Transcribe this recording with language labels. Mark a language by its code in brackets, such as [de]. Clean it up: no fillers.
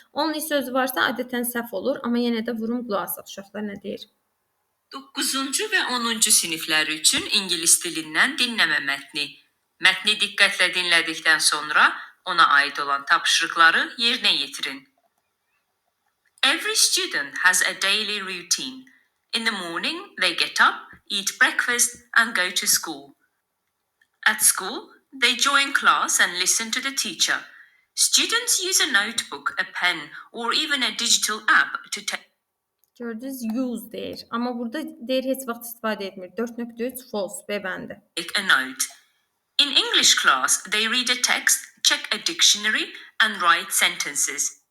[az] Onun sözü varsa adətən səhv olur, amma yenə də vurum qulaq asaq uşaqlar nə deyir? 9-cu və 10-cu siniflər üçün ingilis dilindən dinləmə mətni. Mətni diqqətlə dinlədikdən sonra ona aid olan tapşırıqları yerinə yetirin. [en] Every student has a daily routine. In the morning, they get up, eat breakfast and go to school. At school, they join class and listen to the teacher. Students use a notebook, a pen or even a digital app to take [az] Gördünüz, use deyir. Amma burada deyir heç vaxt istifadə etmir. 4.3 false, B bəndi. [en] a note. In English class, they read a text, check a dictionary and write sentences.